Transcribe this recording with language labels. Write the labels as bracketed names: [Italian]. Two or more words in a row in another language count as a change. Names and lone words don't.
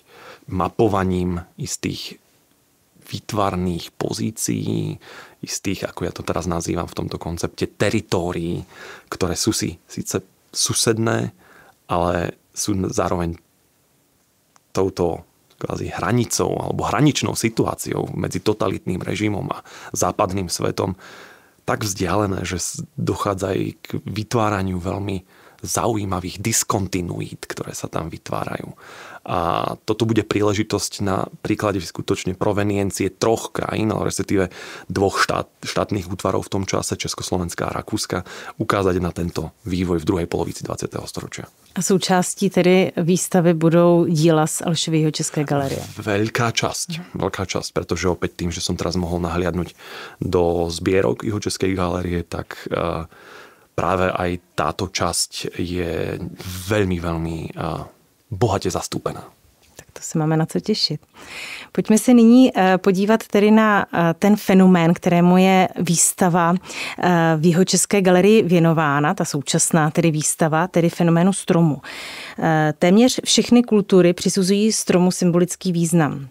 [Slovak] Mapovaním istých výtvarných pozícií, istých, ako ja to teraz nazývam v tomto koncepte, teritórií, ktoré sú si síce susedné, ale sú zároveň touto kvázi hranicou alebo hraničnou situáciou medzi totalitným režimom a západným svetom tak vzdialené, že dochádza aj k vytváraniu veľmi zaujímavých diskontinuít, ktoré sa tam vytvárajú. A toto bude príležitosť na príklade skutočne proveniencie 3 krajín, ale respektíve 2 štátnych útvarov v tom čase, Československa a Rakúska, ukázať na tento vývoj v druhej polovici 20. storočia. [Czech] A součástí tedy výstavy budou díla z Alešovy Jihočeské galerie? [Slovak] Veľká časť, pretože opäť tým, že som teraz mohol nahliadnúť do zbierok Jihočeskej galerie, tak práve aj táto časť je veľmi, veľmi bohatě zastúpená. [Czech] Tak to se máme na co těšit. Pojďme se nyní podívat tedy na ten fenomén, kterému je výstava v Jihočeské galerii věnována, ta současná tedy výstava, tedy fenoménu stromu. Téměř všechny kultury přisuzují stromu symbolický význam.